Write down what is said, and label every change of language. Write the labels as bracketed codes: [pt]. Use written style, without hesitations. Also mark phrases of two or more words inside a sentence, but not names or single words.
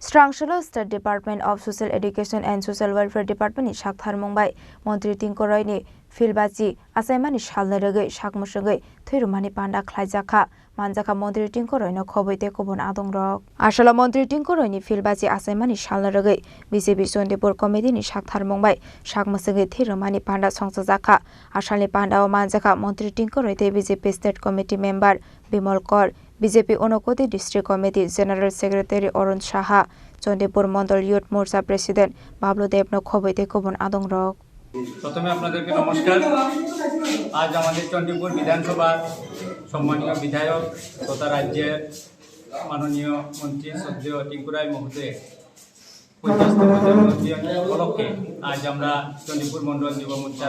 [trp] Srangshalo [en] State Department of Social Education and Social Welfare Department [trp] ni Shakthar Mumbai Mantri Tinku ni Philbachi Achaimani Salno Rwgwi Mwchwngwi Thwi Rwmani Panda Khlaijakha Manjaka Mantri Tinku no khoboite kobon adong rok Asala Mantri Tinku ni Philbachi Achaimani Salno Rwgwi BJP Sondipur Committee ni Shakthar Mumbai Mwchwngwi Thwi Rwmani Panda Songchakha Asalni Panda o Manjaka Mantri Tinku te BJP [en] State Committee Member [trp] Bimal Kor BJP Onokoti [en] District Committee General Secretary [trp] Arun Saha Sondipur Mandal [en] Youth Morcha President [trp] Bablu Debno khoboite kobon adong rok [bn] প্রথমে আপনাদেরকে নমস্কার আজ আমাদের চণ্ডীপুর বিধানসভার সম্মানীয় বিধায়ক তথা রাজ্যের মাননীয় মন্ত্রী শ্রদ্ধেয় টিঙ্কু রায় মহোদয়ের 50তম জন্মদিন উপলক্ষে আজ আমরা চণ্ডীপুর মণ্ডল যুব মোর্চার